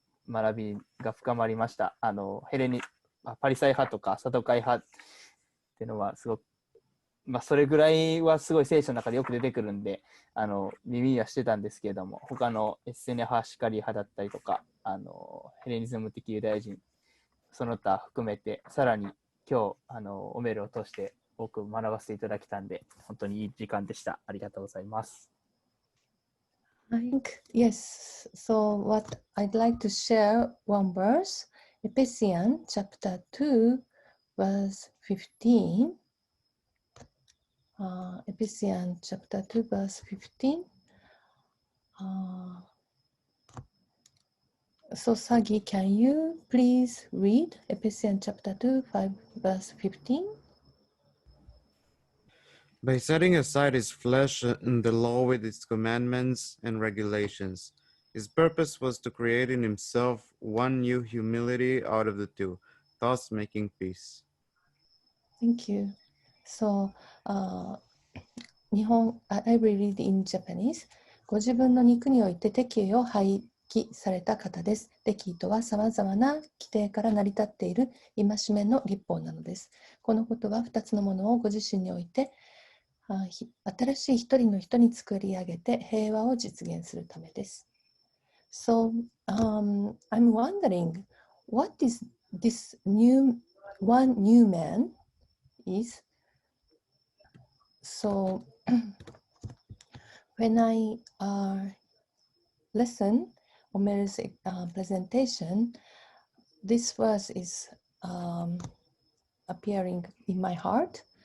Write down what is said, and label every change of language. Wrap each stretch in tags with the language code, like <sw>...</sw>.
<ja>学びが深まりました。パリサイ派とかサドカイ派っていうのはすごく、それぐらいはすごい聖書の中でよく出てくるんで、耳にはしてたんですけれども、他のエッセネ派、シカリ派だったりとか、ヘレニズム的ユダヤ人、その他含めて、さらに今日、オメールを通して多く学ばせていただきたんで、本当にいい時間でした。ありがとうございます。</ja> <en>Yes, so what I'd like to share one verse, Ephesians chapter 2, verse 15. Ephesians chapter 2, verse 15. So Sagi, can you please read Ephesians chapter 2, 5, verse 15? By setting aside his flesh and the law with its commandments and regulations, his purpose was to create in himself one new humility out of the two, thus making peace. Thank you. So, I will read in Japanese.</en> <ja>ご自分の肉において敵意を廃棄された方です。敵意とはさまざまな規定から成り立っている戒めの律法なのです。このことは2つのものをご自身において新しい一人の人に作り上げて平和を実現するためです。</ja> <en>So, I'm wondering, what is this one new man is? So, when I listen Omer's presentation, this verse is appearing in my heart.</en>